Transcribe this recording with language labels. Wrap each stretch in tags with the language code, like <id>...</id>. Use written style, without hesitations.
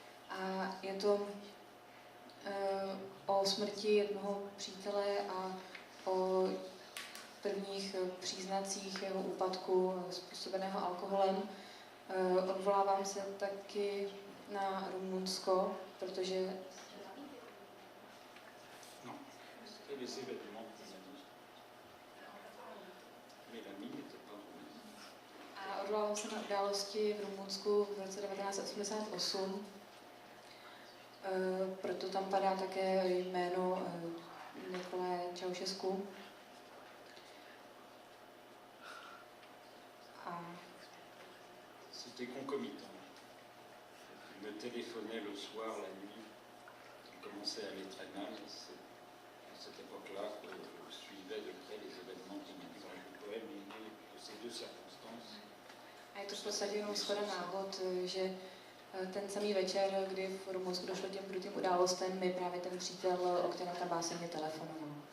<cs>A je to o smrti jednoho přítele a o prvních příznacích jeho úpadku způsobeného alkoholem. Odvolávám se taky na Rumunsko, protože</cs> <fr>Les événements qu'on a dit. Mais la mine n'était pas roumaine.</fr> <cs>a odvolávám se na události v Rumunsku v roce 1988. Proto tam padá také jméno Nicolae Ceausescu.</cs> <fr>C'était concomitant. Il me téléphonait le soir, la nuit. Il commençait à aller très mal. C'est à cette époque-là que je suivais de près les événements qui m'ont dans le poème et de ces deux circonstances.</fr> <cs>A je to v podstatě jenom shoda náhod, že ten samý večer, kdy v Rumunsku došlo těm krutým událostem, mi právě ten přítel, o kterém ta báseň mě telefonoval.</cs>